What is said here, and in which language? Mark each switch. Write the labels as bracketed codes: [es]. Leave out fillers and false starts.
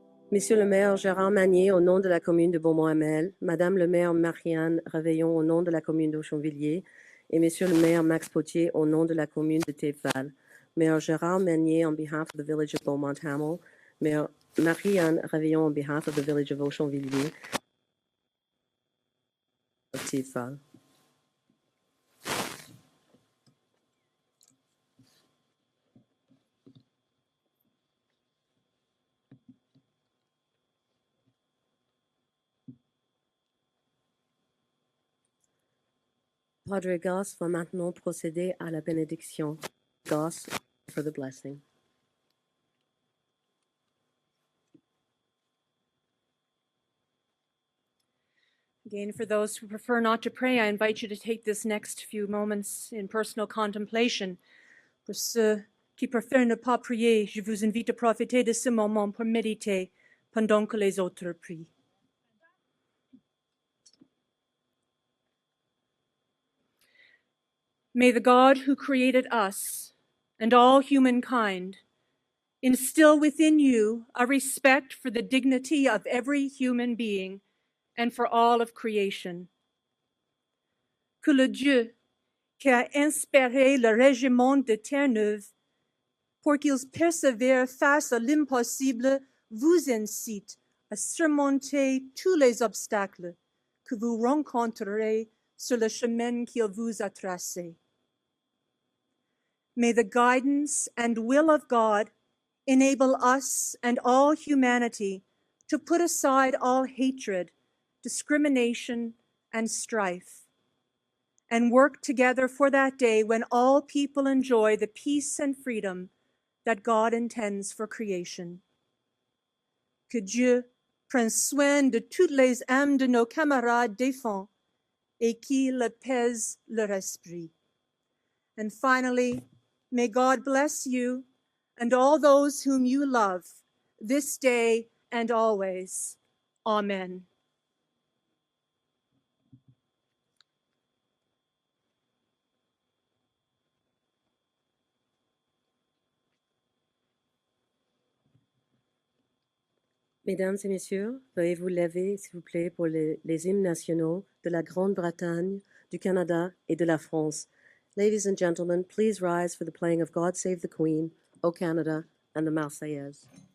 [fr] Monsieur le maire Gérard Magnier, au nom de la commune de Beaumont-Hamel, Madame le maire Marianne Réveillon, au nom de la commune d'Auchonvilliers, et Monsieur le maire Max Potier, au nom de la commune de Théveval. [en] Mayor Gérard Magnier, on behalf of the village of Beaumont-Hamel, Mayor Marianne Réveillon, on behalf of the village of Auchonvilliers, of Théveval. [fr] Padre Goss va maintenant procéder à la bénédiction. [en] Goss for the blessing. Again, for those who prefer not to pray, I invite you to take this next few moments in personal contemplation. [fr] Pour ceux qui préfèrent ne pas prier, je vous invite à profiter de ce moment pour méditer pendant que les autres prient. [en] May the God who created us and all humankind instill within you a respect for the dignity of every human being and for all of creation. [fr] Que le Dieu qui a inspiré le régiment de Terre-Neuve pour qu'ils persévèrent face à l'impossible vous incite à surmonter tous les obstacles que vous rencontrerez sur le chemin qu'il vous a tracé. [en] May the guidance and will of God enable us and all humanity to put aside all hatred discrimination, and strife, and work together for that day when all people enjoy the peace and freedom that God intends for creation. [fr] Que Dieu prenne soin de toutes les âmes de nos camarades défunts et qu'il apaise leur esprit. [en] And finally, may God bless you and all those whom you love this day and always. Amen. [fr] Mesdames et messieurs, veuillez vous lever, s'il vous plaît, pour les hymnes nationaux de la Grande-Bretagne, du Canada et de la France. [en] Ladies and gentlemen, please rise for the playing of God Save the Queen, O Canada, and the Marseillaise.